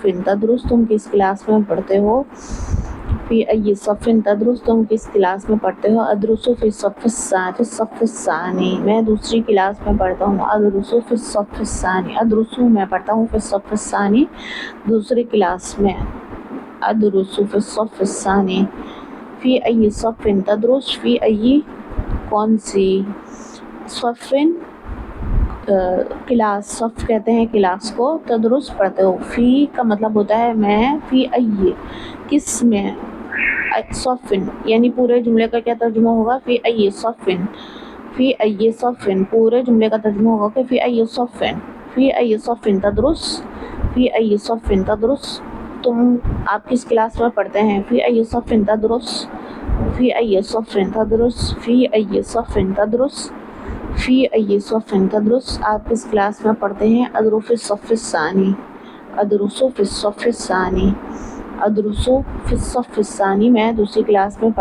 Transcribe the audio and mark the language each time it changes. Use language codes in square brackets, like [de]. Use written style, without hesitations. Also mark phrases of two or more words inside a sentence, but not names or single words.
[ar] تدرس، [ur] تم کس کلاس میں پڑھتے ہو، [ar] فی ای صف تدرس، [ur] تم کس کلاس میں پڑھتے ہو، [ar] ادرس فی الصف الثانی، فی الصف الثانی، [ur] میں دوسری کلاس میں پڑھتا ہوں، [ar] ادرس فی الصف الثانی، [ur] ادرس میں پڑھتا ہوں، [ar] فی الصف الثانی [ur] دوسری کلاس میں، [ar] ادرس فی الصف الثانی، فی ای صف تدرس، فی ای [ur] کون سی، [ar] صف [ur] کلاس، صف کہتے ہیں کلاس کو، تدرس پڑھتے ہو، فی کا مطلب ہوتا ہے میں، [ar] فی ای [ur] کس میں، صف یعنی پورے جملے کا کیا ترجمہ ہوگا، [ar] فی ای صف، فی ای صف، [ur] پورے جملے کا ترجمہ ہوگا کہ [ar] فی ای صف، فی ای صف تدرس، فی ای صف تدرس، [ur] تم آپ کس کلاس میں پڑھتے ہیں، [ar] فی ای صف تدرس، فی ای صف تدرس، فی ای صف تدرس، فی ای صف تدرس، [ur] آپ کس کلاس میں پڑھتے ہیں، [ar] ادرس فی الصف الثانی، ادرس فی الصف الثانی، ادرس فی الصف الثانی، [ur] میں دوسری کلاس میں